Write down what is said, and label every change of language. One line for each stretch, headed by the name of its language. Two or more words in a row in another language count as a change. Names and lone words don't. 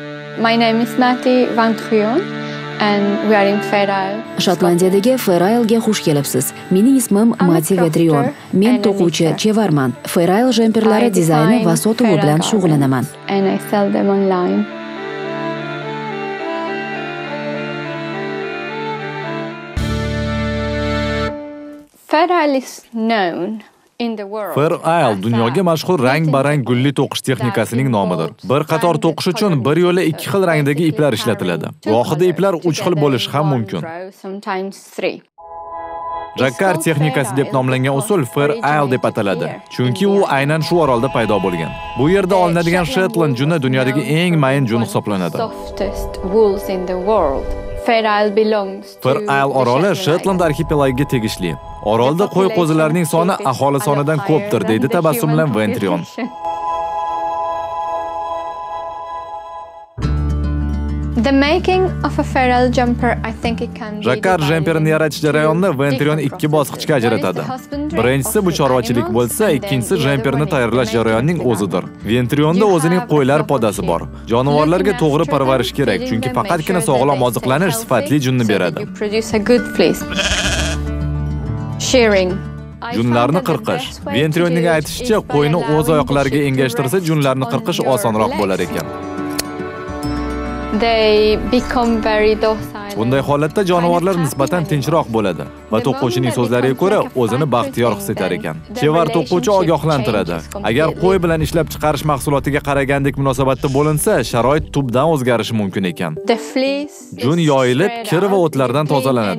English: My name is Matty Van Truon and we are in Fair Isle.
Uzbek: Shotlandiyadagi Fair Isle'ga xush kelibsiz. Mening ismim Matty Van Truon. Men to'quvchi chevarman. Fair Isle jemperlari dizayni va sotuvi bilan shug'ullanaman.
English: And I sell them online. Fair Isle is known
Uzbek: Fair Isle dunyoga mashhur rang-barang gulli to'qish texnikasining nomidir. Bir qator to'qish uchun bir yo'la ikki xil rangdagi iplar ishlatiladi. Gohida iplar 3 xil bo'lishi ham mumkin. Jacquard texnikasi deb nomlangan usul Fair Isle deb ataladi, chunki u aynan shu orolda paydo bo'lgan. Bu yerda olinadigan Shetland juni dunyodagi eng mayin jun hisoblanadi. Fair Isle oroli Shetland arxipelagiga tegishli. Orolda qo'y qo'zilarining soni aholi sonidan ko'pdir, deydi tabassum bilan Van Truon.
English: The making of a Fair Isle jumper, I think it can be.
Uzbek: Jacquard jemperini yaratish jarayonini Van Truon 2 bosqichga ajratadi. Birinchisi bu chorvachilik bo'lsa, ikkinchisi jemperni tayyorlash jarayonining o'zidir. Van Truonda o'zining qo'ylar podasi bor. Jonivorlarga to'g'ri parvarish kerak, chunki faqatgina sog'lom oziqlanish sifatli junni beradi. Junlarni qirqish. Van Truonning aytishicha, qo'yni o'z oyoqlariga engashtirsa, junlarni qirqish osonroq bo'lar ekan.
English: They become very docile.
Uzbek: Bunday holatda jonivorlar nisbatan tinchroq bo'ladi va to'quvchining so'zlariga ko'ra o'zini baxtiyor his etar ekan. Chevar to'quvchi ogohlantiradi. Agar qo'y bilan ishlab chiqarish mahsulotiga qaragandek munosabatda bo'linsa, sharoit tubdan o'zgarishi mumkin ekan. Jun yoyilib, kir va o'tlardan tozalanadi.